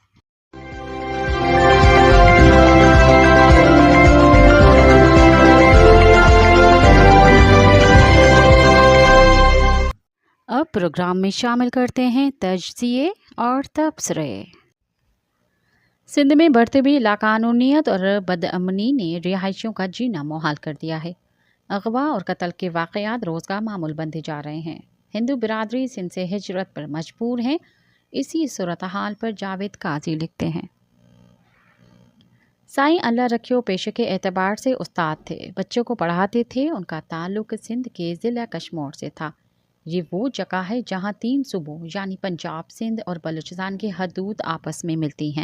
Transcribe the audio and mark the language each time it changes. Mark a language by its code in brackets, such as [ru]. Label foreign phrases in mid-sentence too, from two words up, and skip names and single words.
[ur] اب پروگرام میں شامل کرتے ہیں تجزیے اور تبصرے۔ سندھ میں بڑھتے ہوئی لاقانونیت اور بدامنی نے رہائشیوں کا جینا محال کر دیا ہے۔ اغوا اور قتل کے واقعات روز کا معمول بنتے جا رہے ہیں۔ ہندو برادری سندھ سے ہجرت پر مجبور ہیں. اسی صورتحال پر جاوید قاضی لکھتے ہیں، سائیں اللہ رکھیو پیشے کے اعتبار سے استاد تھے، بچوں کو پڑھاتے تھے. ان کا تعلق سندھ کے ضلع کشمور سے تھا۔ یہ وہ جگہ ہے جہاں 3 صوبوں یعنی پنجاب، سندھ اور بلوچستان کی حدود آپس میں ملتی ہیں.